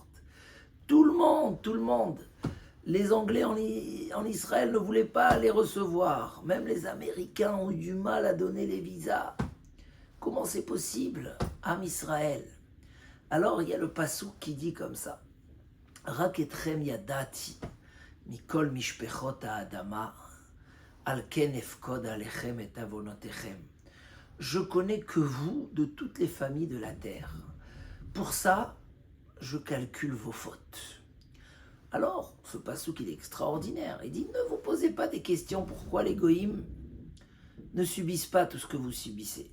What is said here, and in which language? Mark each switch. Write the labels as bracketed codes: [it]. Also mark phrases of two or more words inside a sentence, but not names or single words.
[fr] Tout le monde. Les Anglais en Israël ne voulaient pas les recevoir. Même les Américains ont eu du mal à donner les visas. Comment c'est possible? [he] עם ישראל. [fr] Alors il y a le passouk qui dit comme ça. [he] רק אתכם ידעתי מכל משפחות האדמה על כן אפקוד עליכם את עוונותיכם. [fr] Je connais que vous de toutes les familles de la terre. Pour ça, je calcule vos fautes. Alors, ce passouk, il est extraordinaire. Il dit, ne vous posez pas des questions pourquoi les goïms ne subissent pas tout ce que vous subissez.